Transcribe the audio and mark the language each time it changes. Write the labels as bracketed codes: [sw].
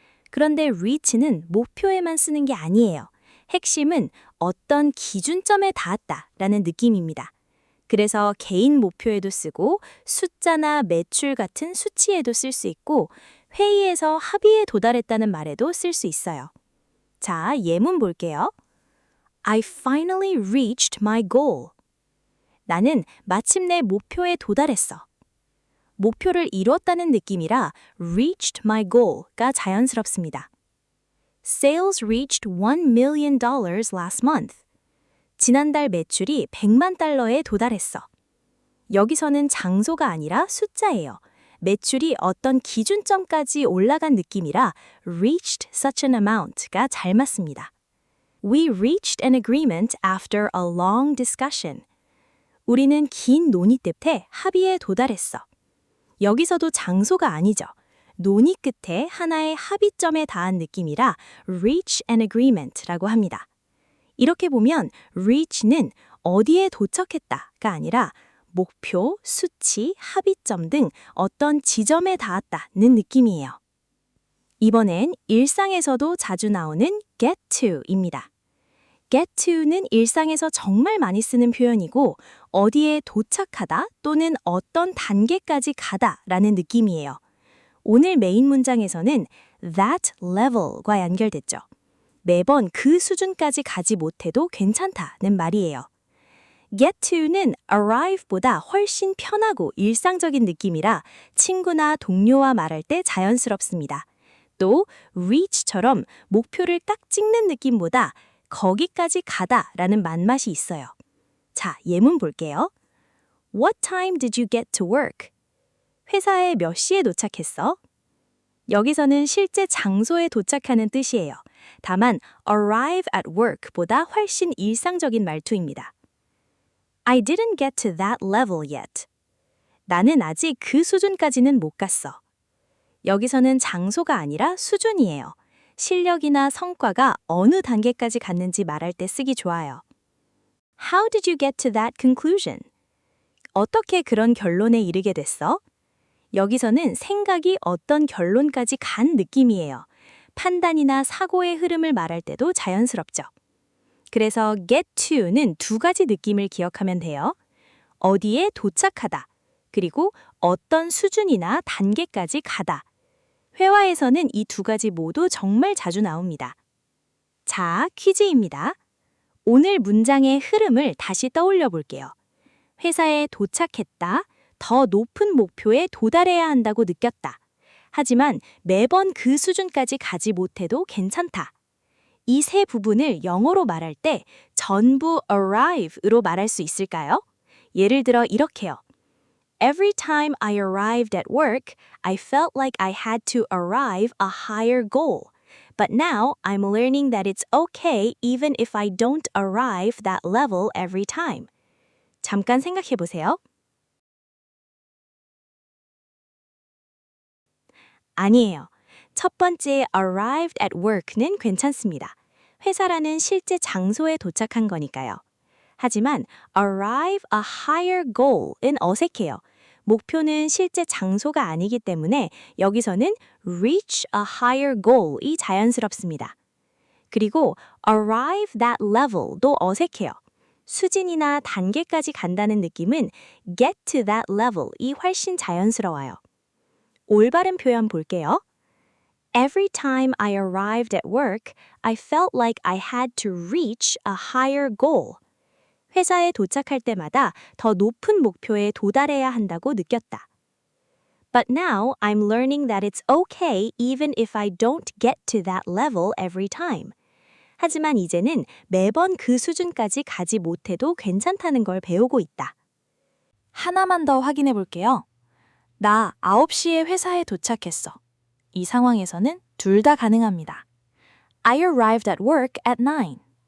[ko] 그런데 reach는 목표에만 쓰는 게 아니에요. 핵심은 어떤 기준점에 닿았다라는 느낌입니다. 그래서 개인 목표에도 쓰고 숫자나 매출 같은 수치에도 쓸 수 있고 회의에서 합의에 도달했다는 말에도 쓸 수 있어요. 자, 예문 볼게요. [en] I finally reached my goal. [ko] 나는 마침내 목표에 도달했어. 목표를 이뤘다는 느낌이라 [en] reached my goal [ko] 가 자연스럽습니다. [en] Sales reached $1 million last month. [ko] 지난달 매출이 100만 달러에 도달했어. 여기서는 장소가 아니라 숫자예요. 매출이 어떤 기준점까지 올라간 느낌이라 [en] reached such an amount [ko] 가 잘 맞습니다. [en] We reached an agreement after a long discussion. [ko] 우리는 긴 논의 끝에 합의에 도달했어. 여기서도 장소가 아니죠. 논의 끝에 하나의 합의점에 닿은 느낌이라 [en] reach an agreement [ko] 라고 합니다. 이렇게 보면 reach는 어디에 도착했다가 아니라 목표, 수치, 합의점 등 어떤 지점에 닿았다는 느낌이에요. 이번엔 일상에서도 자주 나오는 get to입니다. get to는 일상에서 정말 많이 쓰는 표현이고 어디에 도착하다 또는 어떤 단계까지 가다라는 느낌이에요. 오늘 메인 문장에서는 [en] that level [ko] 과 연결됐죠. 매번 그 수준까지 가지 못해도 괜찮다는 말이에요. get to는 arrive보다 훨씬 편하고 일상적인 느낌이라 친구나 동료와 말할 때 자연스럽습니다. 또 reach처럼 목표를 딱 찍는 느낌보다 거기까지 가다라는 맛맛이 있어요. 자, 예문 볼게요. [en] What time did you get to work? [ko] 회사에 몇 시에 도착했어? 여기서는 실제 장소에 도착하는 뜻이에요. 다만 [en] arrive at work [ko] 보다 훨씬 일상적인 말투입니다. [en] I didn't get to that level yet. [ko] 나는 아직 그 수준까지는 못 갔어. 여기서는 장소가 아니라 수준이에요. 실력이나 성과가 어느 단계까지 갔는지 말할 때 쓰기 좋아요. [en] How did you get to that conclusion? [ko] 어떻게 그런 결론에 이르게 됐어? 여기서는 생각이 어떤 결론까지 간 느낌이에요. 판단이나 사고의 흐름을 말할 때도 자연스럽죠. 그래서 get to는 두 가지 느낌을 기억하면 돼요. 어디에 도착하다, 그리고 어떤 수준이나 단계까지 가다. 회화에서는 이 두 가지 모두 정말 자주 나옵니다. 자, 퀴즈입니다. 오늘 문장의 흐름을 다시 떠올려 볼게요. 회사에 도착했다, 더 높은 목표에 도달해야 한다고 느꼈다. 하지만 매번 그 수준까지 가지 못해도 괜찮다. 이 세 부분을 영어로 말할 때 전부 arrive으로 말할 수 있을까요? 예를 들어 이렇게요. [en] Every time I arrived at work, I felt like I had to arrive a higher goal. But now I'm learning that it's okay even if I don't arrive that level every time. [ko] 잠깐 생각해 보세요. 아니에요. 첫 번째 [en] arrived at work [ko] 는 괜찮습니다. 회사라는 실제 장소에 도착한 거니까요. 하지만 [en] arrive a higher goal [ko] 은 어색해요. 목표는 실제 장소가 아니기 때문에 여기서는 [en] reach a higher goal [ko] 이 자연스럽습니다. 그리고 [en] arrive that level [ko] 도 어색해요. 수준이나 단계까지 간다는 느낌은 [en] get to that level [ko] 이 훨씬 자연스러워요. 올바른 표현 볼게요. [en] Every time I arrived at work, I felt like I had to reach a higher goal. [ko] 회사에 도착할 때마다 더 높은 목표에 도달해야 한다고 느꼈다. [en] But now I'm learning that it's okay even if I don't get to that level every time. [ko] 하지만 이제는 매번 그 수준까지 가지 못해도 괜찮다는 걸 배우고 있다. 하나만 더 확인해 볼게요. 나 9시에 회사에 도착했어. 이 상황에서는 둘 다 가능합니다. [en] I arrived at work at 9.